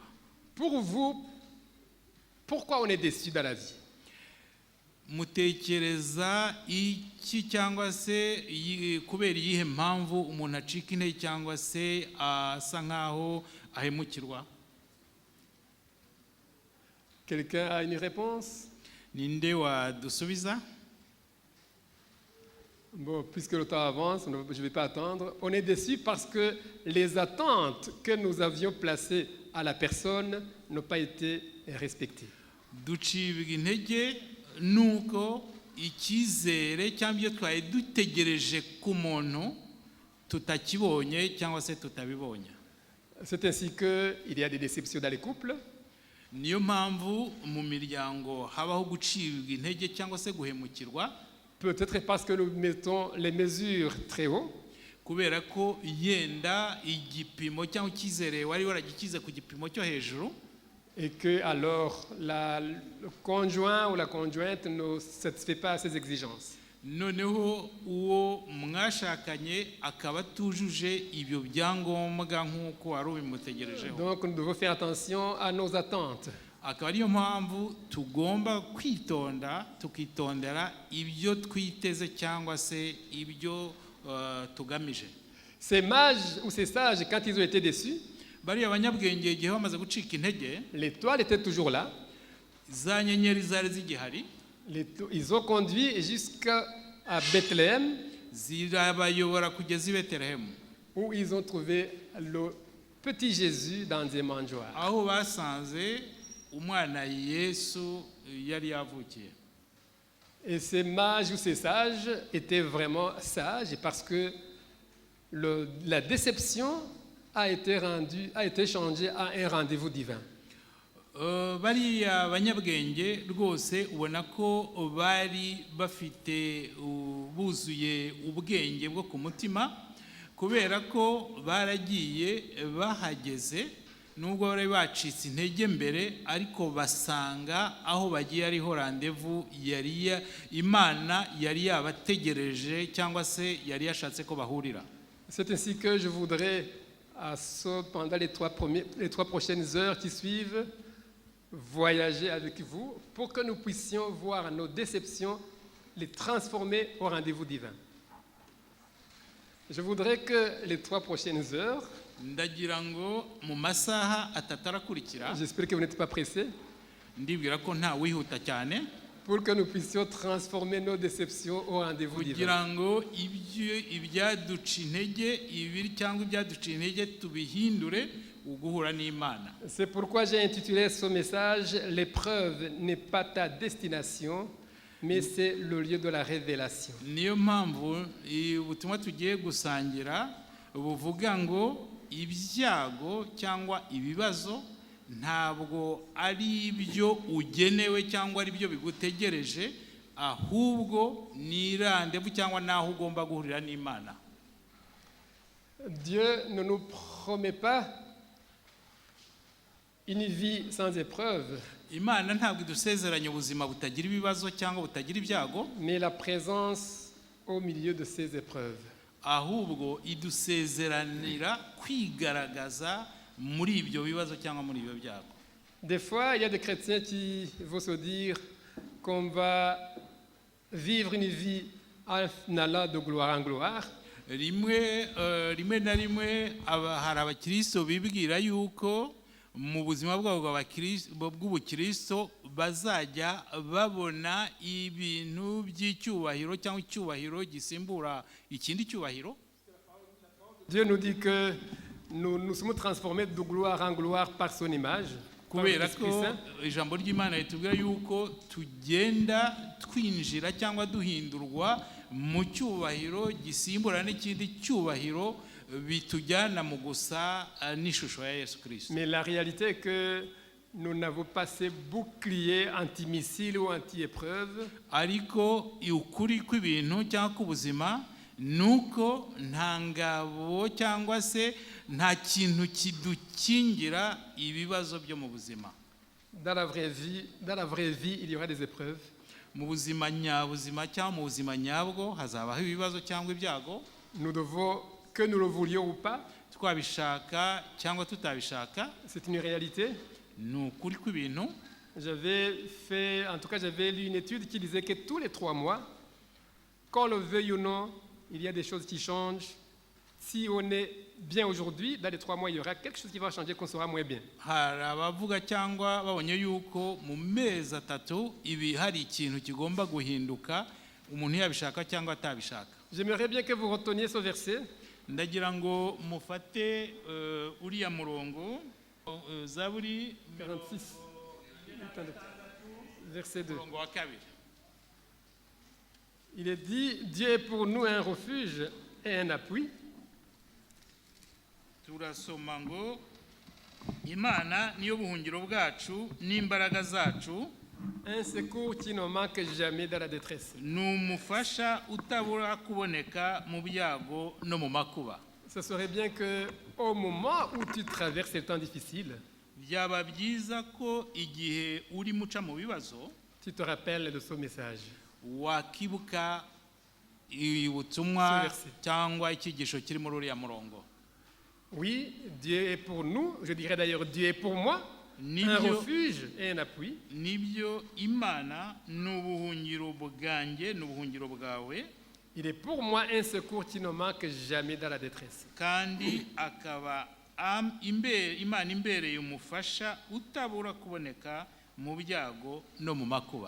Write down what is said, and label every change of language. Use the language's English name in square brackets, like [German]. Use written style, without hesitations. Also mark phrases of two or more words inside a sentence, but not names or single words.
[French] Pour vous, pourquoi on est déçu dans la vie? [Kinyarwanda] Mutekereza iki cyangwa se kubera iyihe mpamvu umuntu acika intege cyangwa se asa nkaho ahemukirwa? [French] Quelqu'un a une réponse? [Kinyarwanda] Ninde wadusubiza? [French] Bon, puisque le temps avance, je ne vais pas attendre. On est déçu parce que les attentes que nous avions placées à la personne n'ont pas été respectées. [Kinyarwanda] Ducibwa intege nuko icyizere cyangwa ibyo twari dutegereje ku muntu tutakibonye cyangwa se tutabibonye. [French] C'est ainsi qu'il y a des déceptions dans les couples. [Kinyarwanda] Niyo mpamvu mu miryango habaho gucibwa intege cyangwa se guhemukirwa. [French] Peut-être parce que nous mettons les mesures très haut. [Kinyarwanda] Kubera ko yenda igipimo cyangwa icyizere wari waragikize ku gipimo cyo hejuru. [French] Et que alors le conjoint ou la conjointe ne satisfait pas à ses exigences. [Kinyarwanda] noneho uwo mwashakanye akaba atujuje ibyo byangombwa nk'uko wari ubimutegerejeho. [French] Donc nous devons faire attention à nos attentes. [Kinyarwanda] Akaba ariyo mpamvu tugomba kwitonda tukitondera ibyo twiteze cyangwa se ibyo tugamije. [French] Ces mages ou ces sages, quand ils ont été déçus, [Kinyarwanda] bariya abanyabwenge igihe bamaze gucika intege, [French] l'étoile était toujours là. [Kinyarwanda] za nyenyeri zari zigihari, [French] Ils ont conduit jusqu'à Bethléem, [Kinyarwanda] zirabayobora kugeza i Betelehemu, [French] où ils ont trouvé le petit Jésus dans des mangeoires. [Kinyarwanda] aho basanze umwana Yesu yari yavukiye. [French] Et ces mages ou ces sages étaient vraiment sages parce que la déception a été changée à un rendez-vous divin. [Kinyarwanda] Bariya banyabwenge rwose ubona ko bari bafite buzuye ubwenge bwo ku mutima, kubera ko baragiye bahageze nubwo bari bacitse intege mbere, ariko basanga aho bagiye ariho rendez-vous Imana yari yabategereje cyangwa se yari yashatse ko bahurira. [French] C'est ainsi que je voudrais, pendant les trois prochaines heures qui suivent, voyager avec vous pour que nous puissions voir nos déceptions, les transformer au rendez-vous divin. Je voudrais que les 3 prochaines heures, [Kinyarwanda] ndagira ngo mu masaha atarakurikira, [French] j'espère que vous n'êtes pas pressés, [Kinyarwanda] ndibwira ko nta wihuta cyane, [French] pour que nous puissions transformer nos déceptions au rendez-vous divin. [Kinyarwanda] kugira ngo ibyaduca intege ibiri cyangwa ibyaduca intege tubihindure uguhura n'Imana. [French] C'est pourquoi j'ai intitulé ce message « L'épreuve n'est pas ta destination, mais c'est le lieu de la révélation ». [Kinyarwanda] Niyo mpamvu ubutumwa tugiye gusangira buvuga ngo ibyago cyangwa ibibazo ntabwo ari ibyo ugenewe cyangwa ari byo bigutegereje, ahubwo ni rendez-vous cyangwa naho ugomba guhurira n'Imana. [French] Dieu ne nous promet pas une vie sans épreuve, [Kinyarwanda] Imana ntabwo idusezeranya ubuzima butagira ibibazo cyangwa butagira ibyago, [French] mais la présence au milieu de ces épreuves. [Kinyarwanda] ahubwo idusezeranira kwigaragaza muri ibyo bibazo cyangwa muri ibyo byago. [French] Des fois, il y a des chrétiens qui vont se dire qu'on va vivre une vie en allant de gloire en gloire. [Kinyarwanda] rimwe na rimwe hari abakristo bibwira yuko mu buzima bwabo bw'ubukristo bazajya babona ibintu by'icyubahiro cyangwa icyubahiro gisimbura ikindi cyubahiro. [French] Dieu nous dit que nous sommes transformés de gloire en gloire par son image. [Kinyarwanda] kubera ko ijambo ry'Imana ritubwira yuko tugenda twinjira cyangwa duhindurwa mu cyubahiro gisimbura n'ikindi cyubahiro bitujyana mu gusa n'ishusho ya Yesu Kristo. [French] Mais la réalité est que nous n'avons pas ces boucliers anti-missiles ou anti-épreuves. [Kinyarwanda] Ariko ukuri kw'ibintu cyangwa k'ubuzima nuko nta ngabo cyangwa se nta kintu kidukingira ibibazo byo mu buzima. [French] Dans la vraie vie, il y aura des épreuves. [Kinyarwanda] Mu buzima nyabuzima cyangwa mu buzima nyabwo hazabaho ibibazo cyangwa ibyago. [French] Nous devons, que nous le voulions ou pas, [Kinyarwanda] twabishaka cyangwa tutabishaka, [French] c'est une réalité. [Kinyarwanda] ni ukuri kw'ibintu. [French] J'avais lu une étude qui disait que tous les 3 mois, qu'on le veuille ou non, il y a des choses qui changent. Si on est bien aujourd'hui, dans les 3 mois, il y aura quelque chose qui va changer, qu'on sera moins bien. [Kinyarwanda] Hari abavuga cyangwa babonye yuko mu mezi 3 ibi hari ikintu kigomba guhinduka, umuntu yabishaka cyangwa atabishaka. [French] J'aimerais bien que vous reteniez ce verset. [Kinyarwanda] Ndagira ngo mufate uriya murongo Zaburi [French] 46, verset 2. [Kinyarwanda] murongo wa 2. [French] Il est dit, Dieu est pour nous un refuge et un appui. [Kinyarwanda] Turasoma ngo Imana niyo buhungiro bwacu n'imbaraga zacu, [French] Un secours qui ne manque jamais dans la détresse. [Kinyarwanda] ni umufasha utabura kuboneka mu byago no mu makuba. [French] Ce serait bien qu'au moment où tu traverses ces temps difficiles, [Kinyarwanda] Byaba byiza ko igihe uri muca mu bibazo [French] tu te rappelles de ce message. [Kinyarwanda] wakibuka ubutumwa cyangwa icyigisho kiri muri uriya murongo. [French] Oui, Dieu est pour nous, je dirais d'ailleurs Dieu est pour moi, un refuge et un appui. [Kinyarwanda] Nibyo Imana n'ubuhungiro bwanjye n'ubuhungiro bwawe. [French] Il est pour moi un secours qui ne manque jamais dans la détresse. [Kinyarwanda] Kandi akaba Imana imbereye umufasha utabura kuboneka mu byago no mu makuba.